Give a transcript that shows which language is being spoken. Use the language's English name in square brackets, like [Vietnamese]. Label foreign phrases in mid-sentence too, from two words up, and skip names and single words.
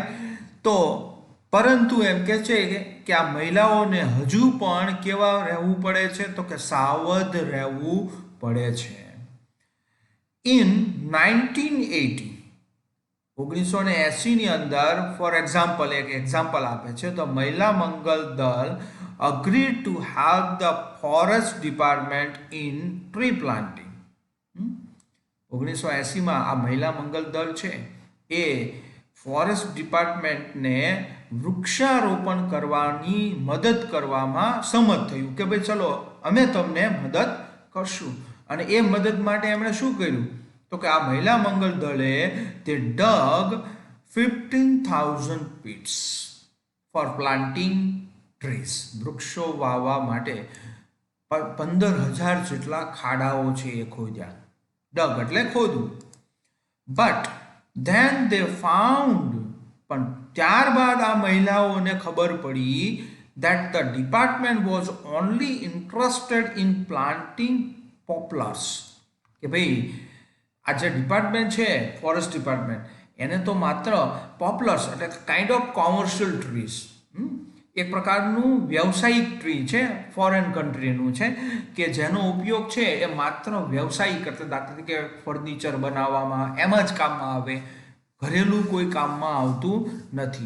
[Gujarati] તો પરંતુ એમ કે છે કે આ મહિલાઓને હજુ પણ કેવા રહેવું પડે છે, તો કે સાવધ રહેવું પડે છે. ઇન 1980 ની અંદર, [English] for example, [Gujarati] એક એક્ઝામ્પલ આપે છે, તો મહિલા મંગલ દળ [English] agreed to help the forest department in tree planting. [Gujarati] 1980 માં આ મહિલા મંગલ દળ છે એ [English] forest department [Gujarati] વૃક્ષારોપણ કરવાની મદદ કરવામાં સંમત થયું કે ભાઈ ચલો અમે તમને મદદ કરશું. અને એ મદદ માટે એમણે શું કર્યું, તો કે આ મહિલા મંગલ દળે તે ડગ 15,000 [English] pits for planting [Gujarati] ટ્રીઝ, વૃક્ષો વાવવા માટે 15,000 જેટલા ખાડાઓ છે એ ખોદ્યા. ડગ એટલે ખોદવું. [English] but then they found, [Gujarati] પણ ત્યારબાદ આ મહિલાઓને ખબર પડી [English] that the department was only interested in planting poplars. [Gujarati] કે ભાઈ આ જે ડિપાર્ટમેન્ટ છે [English] forest department, [Gujarati] એને તો માત્ર પોપ્લર્સ એટલે [English] kind of commercial trees, [Gujarati] એક પ્રકારનું વ્યવસાયિક ટ્રી છે, [English] foreign country [Gujarati] છે, કે જેનો ઉપયોગ છે એ માત્ર વ્યવસાયિક એટલે દાખલા તરીકે ફર્નિચર બનાવવામાં એમાં જ કામમાં આવે, ઘરેલું કોઈ કામમાં આવતું નથી.